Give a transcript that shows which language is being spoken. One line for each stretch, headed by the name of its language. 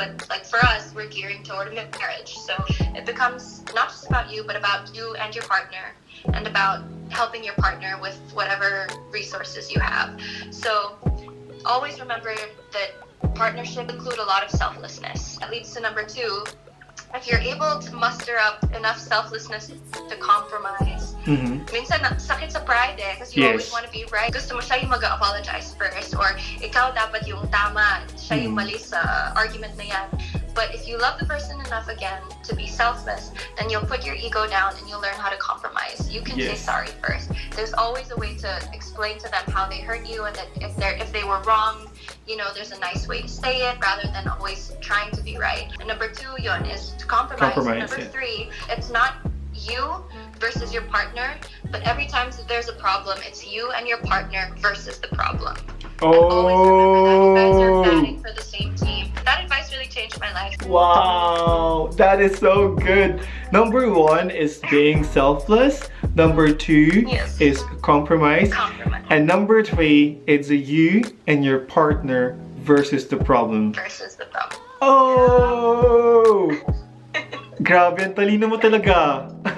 English: But, like, for us, we're gearing toward a marriage. So it becomes not just about you, but about you and your partner, and about helping your partner with whatever resources you have. So always remember that partnership include a lot of selflessness. That leads to number 2. If you're able to muster up enough selflessness to compromise,
Filipino: minsan sakit sa pride kasi
English: you always want to be right.
Filipino: Gusto mo siya yung mag-apologize first, or ikaw dapat yung tama, siya yung mali sa argument na yan.
English: But if you love the person enough again to be selfless, then you'll put your ego down and you'll learn how to compromise. You can say sorry first. There's always a way to explain to them how they hurt you, and that if they were wrong, you know, there's a nice way to say it rather than always trying to be right. And number 2 yun is to compromise. Number 3, it's not you versus your partner, but every time that there's a problem, it's you and your partner versus the problem. Always remember that you guys are batting for the same team. That advice really changed my life. Wow, that is so good. Number 1 is being selfless. Number 2 is compromise. And number 3 is you and your partner versus the problem. Oh!
Filipino: Grabe, ang talino mo talaga.